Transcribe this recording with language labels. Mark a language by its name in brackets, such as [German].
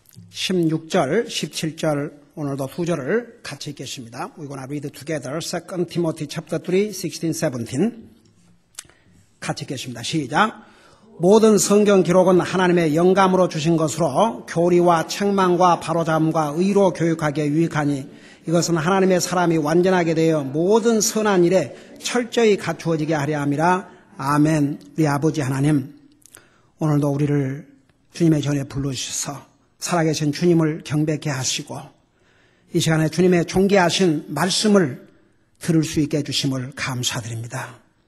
[Korean] (16절) (17절) 오늘도 두 절을 같이 읽겠습니다. [English] We're gonna read together 2 Timothy chapter 3, 16, 17 [Korean] 같이 읽겠습니다. 시작. 모든 성경 기록은 하나님의 영감으로 주신 것으로 교리와 책망과 바로잡음과 의로 교육하기에 유익하니 이것은 하나님의 사람이 완전하게 되어 모든 선한 일에 철저히 갖추어지게 하려 함이라. 아멘. 우리 아버지 하나님, 오늘도 우리를 주님의 전에 불러주셔서 살아계신 주님을 경배케 하시고 이 시간에 주님의 존귀하신 말씀을 들을 수 있게 해주심을 감사드립니다.